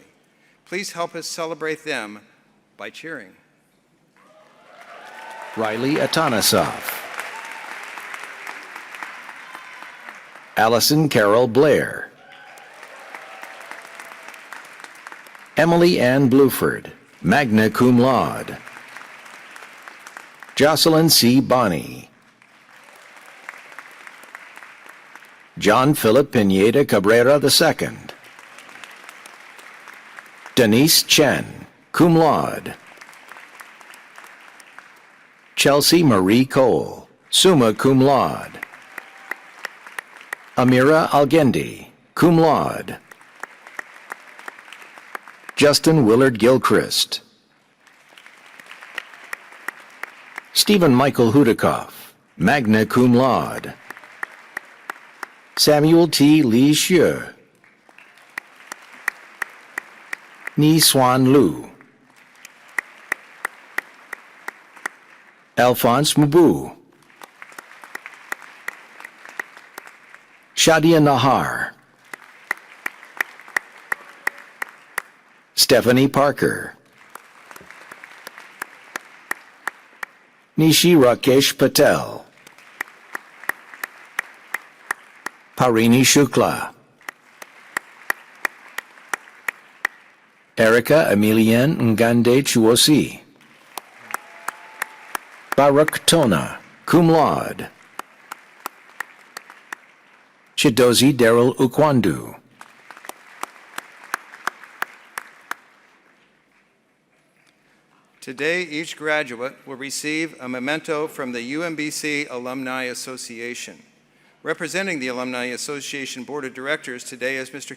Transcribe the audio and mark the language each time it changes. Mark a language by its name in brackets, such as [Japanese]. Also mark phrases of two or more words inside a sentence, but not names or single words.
[English] Please help us celebrate them by cheering. Riley Atanasov, Allison Carol Blair, Emily Ann Bluford, [Latin] magna cum laude, [English] Jocelyn C. Bonney, John Philip Pineda Cabrera II, Denise Chen, [Latin] cum laude, [English] Chelsea Marie Cole, [Latin] summa cum laude, [English] Amira Algendi, [Latin] cum laude, [English] Justin Willard Gilchrist, Stephen Michael Hudikoff, [Latin] magna cum laude. [English] Samuel T. Lee Xue. Ni Xuan Lu. Alphonse Mubu. Shadia Nahar. Stephanie Parker. Nishi Rakesh Patel. Parini Shukla. Erica Emilienne Ngande Chuosi. Barak Tona, [Latin] cum laude. [English] Chidozi Daryl Ukwandu. Today, each graduate will receive a memento from the UMBC Alumni Association. Representing the Alumni Association Board of Directors today is Mr.